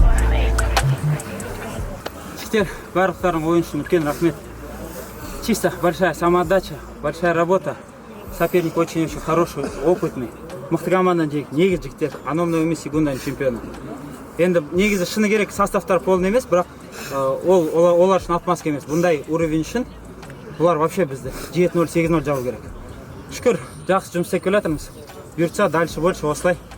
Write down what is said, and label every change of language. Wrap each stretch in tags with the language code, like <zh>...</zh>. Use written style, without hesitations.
<kk>Жігіттер, барлықтарың ойын үшін үлкен рахмет.</kk> <ru>Чисто большая самоотдача, большая работа. Соперник очень хороший, опытный.</ru> <kk>Мықты командадан жеңдік. Негізі жігіттер, анау мынау емес секунданың чемпионы. Енді негізі шыны керек составтар полный емес, бірақ олар үшін отмазка емес. Бұндай уровень үшін бұлар вообще бізді 7-0, 8-0 жабу керек. Шүкір, жақсы жұмыс істеп келе жатырмыз. Бұйыртса,</kk> <ru>дальше больше</ru> <kk>осылай.</kk>